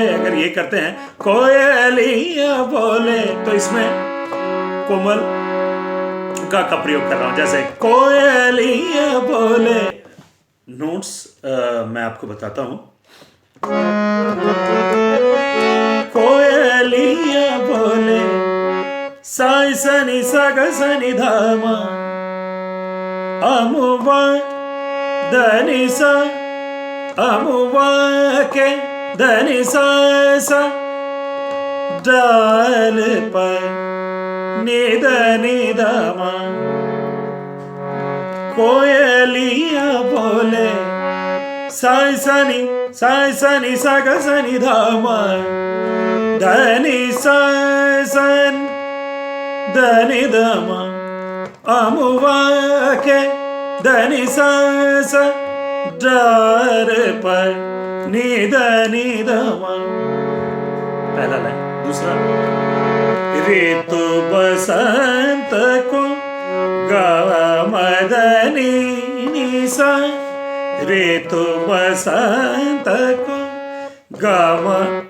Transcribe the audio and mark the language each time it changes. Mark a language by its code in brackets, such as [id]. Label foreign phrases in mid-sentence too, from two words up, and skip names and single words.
[hi] अगर ये करते हैं कोयलिया बोले, तो इसमें कोमल का प्रयोग कर रहा हूं। जैसे कोयलिया बोले। नोट्स मैं आपको बताता हूं। कोयलिया बोले सा सनी सा ग सनी ध म, अमुआ धनि सा, अमुआ के धनि सा सा, डाल पर निध निध म। कोयलिया बोले साई सनी सा ग सनी ध म, धनि सा सन धनि ध म, अमुआ के धनि सा सा, डार पर निद निद पहला लाइन। दूसरा ऋतु बसंत को गावा मदनी निसा, ऋतु बसंत को गावा